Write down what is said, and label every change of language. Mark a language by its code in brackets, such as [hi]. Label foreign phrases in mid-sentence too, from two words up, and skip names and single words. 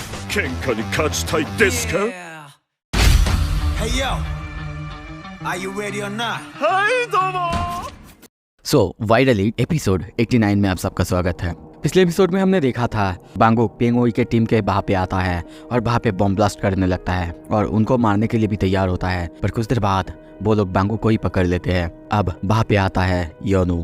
[ja] 喧嘩に勝ちたいですか？ [en] Hey yo, are you ready or not? [ja] はいどうも。 [hi] सो वाइरली एपिसोड 89 में आप सबका स्वागत है। पिछले एपिसोड में हमने देखा था बांगुक पेंगोई के टीम के वहाँ पे आता है और वहाँ पे बॉम्ब ब्लास्ट करने लगता है और उनको मारने के लिए भी तैयार होता है, पर कुछ देर बाद वो लोग बांगुक को ही पकड़ लेते हैं। अब वहाँ पे आता है योनू।